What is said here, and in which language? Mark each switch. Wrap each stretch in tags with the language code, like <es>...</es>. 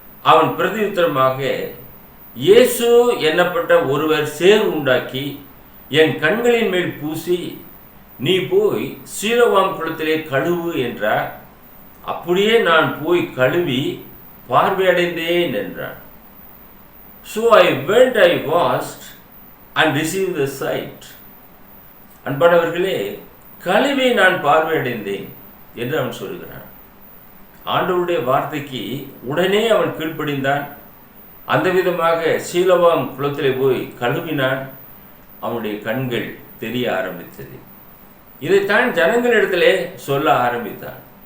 <ta>அவன் பிரதியுத்தரமாக, இயேசு என்னப்பட்ட ஒருவர் சேர் உண்டாக்கி என் கண்களின் மேல் பூசி, நீ போய் சீலோவாம் குளத்திலே கழுவு என்றார். அப்படியே நான் போய் கழுவி பார்வையடைந்தேன் என்றான்.</ta> <en>So I went, I washed and received the sight.</en> <ta>அன்பானவர்களே, கழுவி நான் பார்வையடைந்தேன் என்று அவன் சொல்கிறான். ஆண்டவருடைய வார்த்தைக்கு உடனே அவன் கீழ்ப்படிந்தான். அந்த விதமாக சீலோவாம் குளத்திலே போய் கழுவினான். அவனுடைய கண்கள் தெரிய ஆரம்பித்தது. இதைத்தான் ஜனங்களிடத்திலே சொல்ல ஆரம்பித்தான்.</ta>